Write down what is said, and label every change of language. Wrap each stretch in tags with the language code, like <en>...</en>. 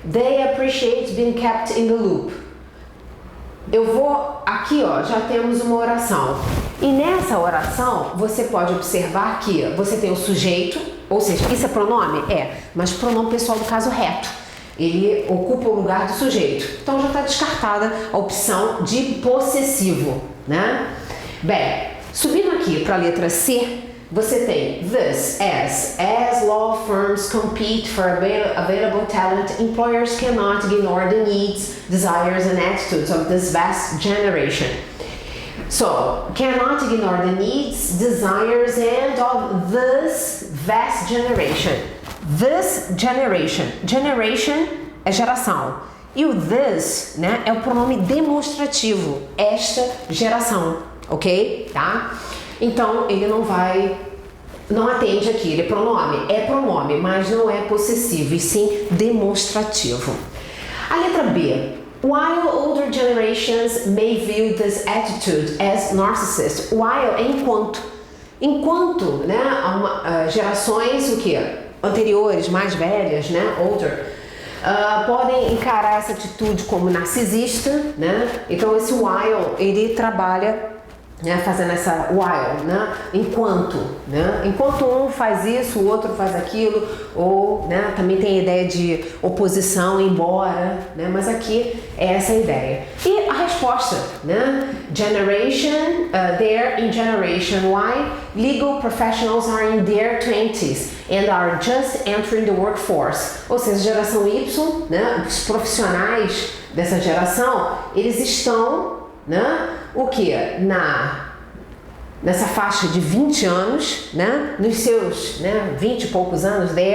<en>They appreciate being kept in the loop.</en> <pt>Aqui, ó, já temos uma oração. E nessa oração, você pode observar que você tem o sujeito, ou seja, isso é pronome? Mas pronome pessoal do caso reto. Ele ocupa o lugar do sujeito. Então já está descartada a opção de possessivo, né? Bem, subindo aqui para a letra C, você tem</pt> <en>this, as law firms compete for available talent, employers cannot ignore the needs, desires and attitudes of this vast generation. So, cannot ignore the needs, desires and of this vast generation. This generation. Generation</en> <pt>é geração. E o this, né, é o pronome demonstrativo. Esta geração, ok? Tá? Então, ele não atende aqui. Ele é pronome, mas não é possessivo, e sim demonstrativo. A letra B.</pt> <en>While older generations may view this attitude as narcissist.</en> <pt>While é enquanto. Enquanto, né, gerações, o quê? Anteriores, mais velhas, né, older, podem encarar essa atitude como narcisista, né? Então esse while, ele trabalha, né, fazendo essa while, né? Enquanto um faz isso, o outro faz aquilo, ou, né, também tem a ideia de oposição, embora, né? Mas aqui é essa a ideia. E a resposta, né?</pt> <en>Generation, they're in generation Y, legal professionals are in their 20s and are just entering the workforce.</en> <pt>Ou seja, geração Y, né? Os profissionais dessa geração, eles estão, né? O que? Nessa faixa de 20 anos, né? Nos seus, né, 20 e poucos anos,</pt>